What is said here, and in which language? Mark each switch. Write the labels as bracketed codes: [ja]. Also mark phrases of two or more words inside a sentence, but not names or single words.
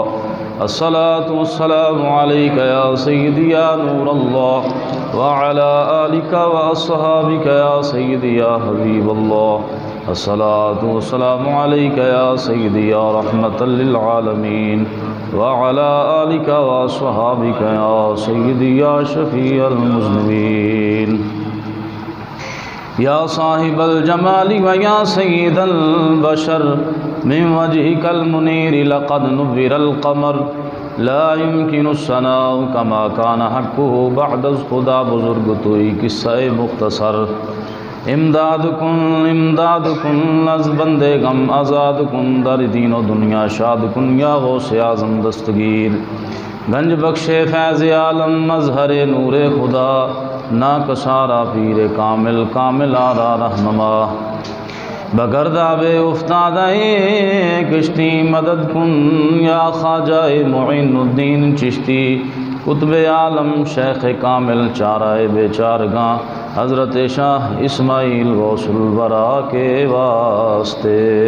[ar] الصلاة والسلام عليك يا سيدي يا نور الله وعلى آلك وصحابك يا سيدي يا حبيب الله. الصلاة والسلام عليك يا سيدي يا رحمة للعالمين وعلى آلك وصحابك يا سيدي يا شفيع المذنبين. یا صاحب الجمال ویا سید البشر من وجهك المنیر لقد نور القمر لا يمكن الثناء كما كان حقه [fa] بعد از خدا بزرگ توئی قصہ مختصر. امداد کن از بندے غم آزاد کن در دین و دنیا شاد کن یا غوث اعظم دستگیر. گنج بخش فیض عالم مظہر نور خدا ناکسارا پیر کامل کامل آرا رہنما. بگرداب افتادہ کشتی مدد کن یا خواجہ معین الدین چشتی. [ur] قطب عالم شیخ کامل چارہ بیچارگاں حضرت شاہ اسماعیل غوث الورا کے واسطے.